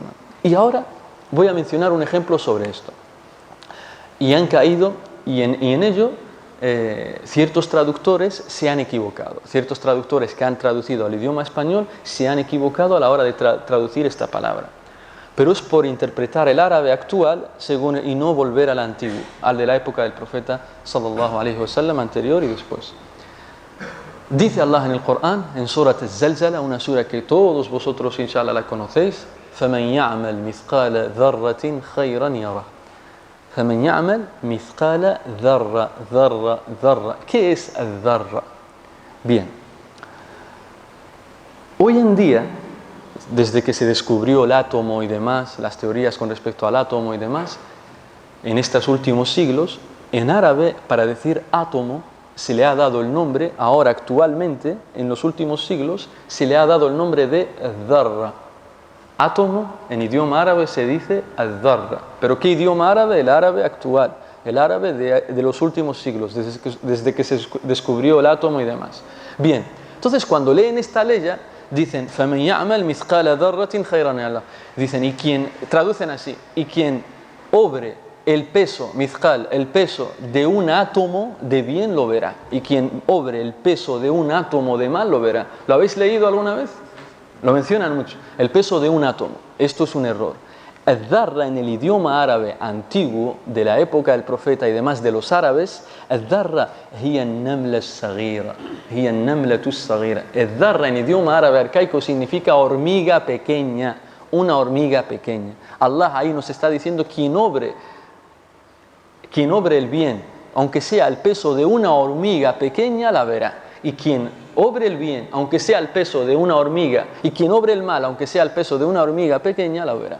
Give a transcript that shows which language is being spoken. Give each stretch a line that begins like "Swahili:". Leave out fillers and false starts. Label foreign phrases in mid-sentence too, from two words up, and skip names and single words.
Spanish: Y ahora voy a mencionar un ejemplo sobre esto. Y han caído, y en ello, ciertos traductores se han equivocado. Ciertos traductores que han traducido al idioma español se han equivocado a la hora de traducir esta palabra. Pero es por interpretar el árabe actual y no volver al antiguo, al de la época del profeta
Arabic: صلى الله عليه وسلم,
Spanish: anterior y después. Dice Allah en el Corán, en Surat Az-Zalzala, una sura que todos vosotros
Arabic: إن شاء الله
Spanish: la conocéis:
Arabic: فَمَنْ يَعْمَلْ مِثْقَالَ ذَرَّةٍ خَيْرًا يَرَهُ. فَمَنْ يَعْمَلْ مِثْقَالَ ذَرَّةٍ.
Spanish: ¿Qué es el dharra? Bien, Hoy en día, desde que se descubrió el átomo y demás, las teorías con respecto al átomo y demás, en estos últimos siglos, en árabe, para decir átomo, se le ha dado el nombre, ahora actualmente, en los últimos siglos, se le ha dado el nombre de dharra. Átomo, en idioma árabe se dice ad-dharra. ¿Pero qué idioma árabe? El árabe actual, el árabe de los últimos siglos, desde que se descubrió el átomo y demás. Bien, entonces cuando leen esta ley, dicen,
Arabic: فَمَنْ يَعْمَلْ مِثْقَالَ ذَرَّةٍ خَيْرًا يَرَهُ.
Spanish: Dicen, y quien, traducen así, y quien obre el peso, mizqal, el peso de un átomo de bien lo verá. Y quien obre el peso de un átomo de mal lo verá. ¿Lo habéis leído alguna vez? Lo mencionan mucho. El peso de un átomo. Esto es un error. El-dharra en el idioma árabe antiguo, de la época del profeta y demás de los árabes,
Arabic: الذرة هي النملة الصغيرة، هي النملة الصغيرة.
Spanish: El-dharra en idioma árabe arcaico significa hormiga pequeña, una hormiga pequeña. Allah ahí nos está diciendo quien obre el bien, aunque sea el peso de una hormiga pequeña, la verá. Y quien obre el bien, aunque sea el peso de una hormiga, y quien obre el mal, aunque sea el peso de una hormiga pequeña, la verá.